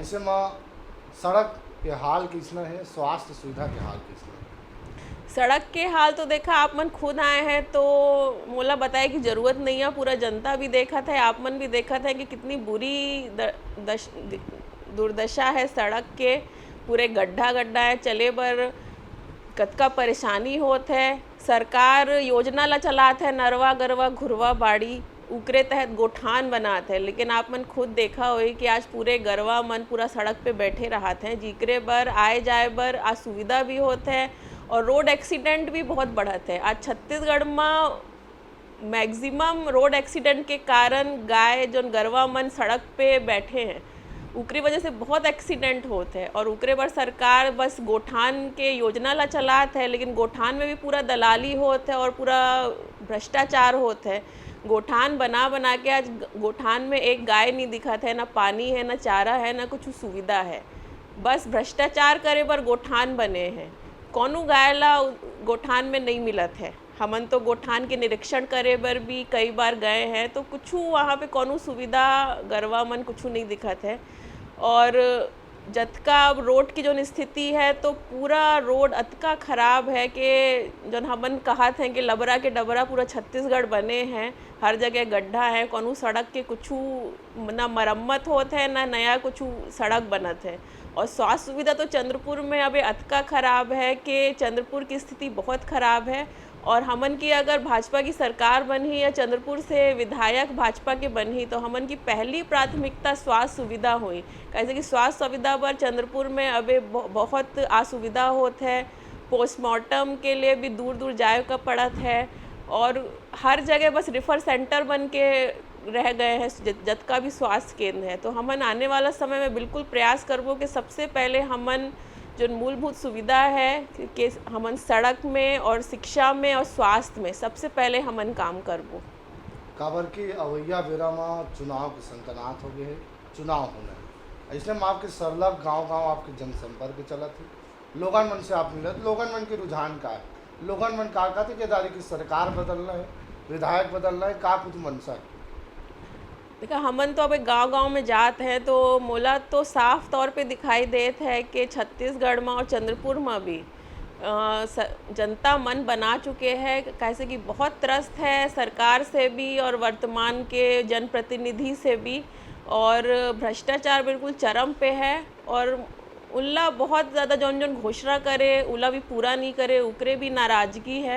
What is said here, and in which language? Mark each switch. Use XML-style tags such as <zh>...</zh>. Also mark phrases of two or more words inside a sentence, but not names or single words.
<hne>ऐसे माँ सड़क के हाल किसना है, स्वास्थ्य सुविधा के हाल किसना है? सड़क के हाल तो देखा आप मन खुद आए हैं तो मोला बताए कि ज़रूरत नहीं है। पूरा जनता भी देखा था, आप मन भी देखा था कि कितनी बुरी दुर्दशा है सड़क के। पूरे गड्ढा है, चले बर कतका परेशानी होत है। सरकार योजना ला चलात है नरवा गरवा घुरवा बाड़ी, उकरे तहत गोठान बनाते हैं, लेकिन आप मन खुद देखा होई कि आज पूरे गरवा मन पूरा सड़क पे बैठे रहते हैं, जिकरे बर आए जाए बर असुविधा भी होते हैं और</hne> <en>road accident</en> <hne>भी बहुत बढ़त है। आज छत्तीसगढ़ में</hne> <en>maximum road accident</en> <hne>के कारण गाय जो गरवा मन सड़क पे बैठे हैं, उकरी वजह से बहुत एक्सीडेंट होते हैं। और उकरे बर सरकार बस गोठान के योजना ला चलात है, लेकिन गोठान में भी पूरा दलाली होता है और पूरा भ्रष्टाचार होता है। गोठान बना के आज गोठान में एक गाय नहीं दिखत है, ना पानी है, ना चारा है, ना कुछ सुविधा है। बस भ्रष्टाचार करे बर गोठान बने हैं, कौनो गाय ला गोठान में नहीं मिलत है। हमन तो गोठान के निरीक्षण करे बर भी कई बार गए हैं, तो कुछ वहाँ पे कौनो सुविधा गरवा मन कुछ नहीं दिखत है। और जतका अब रोड की जो स्थिति है तो पूरा रोड अतका खराब है कि जन हमन कहत हैं कि लबरा के डबरा पूरा छत्तीसगढ़ बने हैं, हर जगह गड्ढा है, कौनो सड़क के कुछ ना मरम्मत होत है ना नया कुछ सड़क बनत है। और स्वास्थ्य सुविधा तो चंद्रपुर में अभी अतका खराब है कि चंद्रपुर की स्थिति बहुत खराब है। और हमन की अगर भाजपा की सरकार बनी या चंद्रपुर से विधायक भाजपा के बनी तो हमन की पहली प्राथमिकता स्वास्थ्य सुविधा हुई, कैसे कि स्वास्थ्य सुविधा पर चंद्रपुर में अभी बहुत असुविधा होत है। पोस्टमार्टम के लिए भी दूर दूर जाए का पड़त है और हर जगह बस</hne> <en>refer center</en> <hne>बन के रह गए हैं जतका भी स्वास्थ्य केंद्र है। तो हमन आने वाला समय में बिल्कुल प्रयास करबो कि सबसे पहले हमन जो मूलभूत सुविधा है कि हमन सड़क में और शिक्षा में और स्वास्थ्य में सबसे पहले हमन काम करबो। काबर की अवैया बेरा में चुनाव के संकनात हो गए है, चुनाव होना है, इसलिए मैं आपके सरलग गांव-गांव आपके जनसंपर्क चलत है, लोगन मन से आप मिलत, लोगन मन के रुझान का है, लोगन मन का कहते कि दारी की सरकार बदलना है, विधायक बदलना है, का कुछ मनसा है। देखा हमन तो अब गांव-गांव में जात हैं तो मोला तो साफ तौर पे दिखाई देत है कि छत्तीसगढ़ में और चंद्रपुर में भी जनता मन बना चुके हैं, कैसे कि बहुत त्रस्त है सरकार से भी और वर्तमान के जनप्रतिनिधि से भी, और भ्रष्टाचार बिल्कुल चरम पे है और उल्ला बहुत ज़्यादा जौन जौन घोषणा करे उला भी पूरा नहीं करे, उकरे भी नाराज़गी है।</hne>